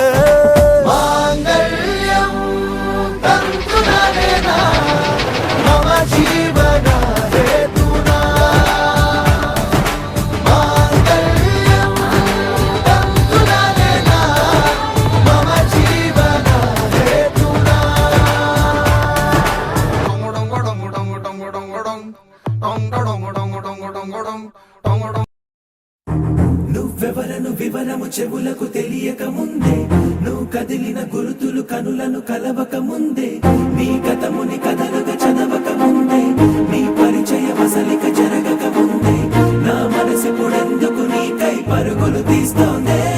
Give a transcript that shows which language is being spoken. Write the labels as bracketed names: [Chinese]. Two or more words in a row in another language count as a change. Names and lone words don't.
[Sanskrit] ಮಾಂಗಲ್ಯಂ ತಂತು ನಾನೇನಾ ಮಮ ಜೀವನ ಹೇತುನಾ ಮಾಂಗಲ್ಯಂ ತಂತು ನಾನೇನಾ ಮಮ ಜೀವನ ಹೇತುನಾ [Telugu] నువ్వెవరను వివరము చెవులకు తెలియక ముందే నువ్వు కదిలిన గురుతులు కనులను కలవక ముందే నీ గతముని కథలుగా చదవక ముందే నీ పరిచయ వసలిక జరగక ముందే నా మనసు పొడెందుకు నీకై పరుగులు తీస్తోందే